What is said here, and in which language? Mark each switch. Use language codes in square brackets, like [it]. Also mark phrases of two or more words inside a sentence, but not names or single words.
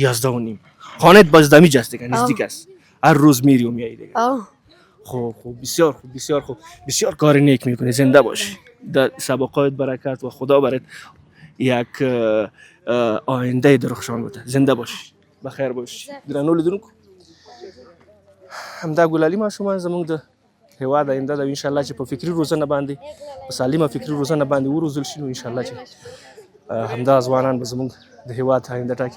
[fa] خانهت باز دمیج است دیگه نزدیک است. هر روز میری و میای دیگه. خوب بسیار خوب بسیار خوب بسیار کار نیک میکنی. زنده باشی، در سابقات برکت و خدا برات یک آینده درخشان بده. زنده باشی، بخیر باشی. [ps] درنو لیدونکو همدا ګلالي ماشومان زموږ د هیواد آینده ده. ان شاء الله چې په فکري روزنه باندې په سالمه فکري روزنه باندې وروزل شي، نو ان شاء الله چې همدا ځوانان به زموږ د هیواد آینده ټاکي.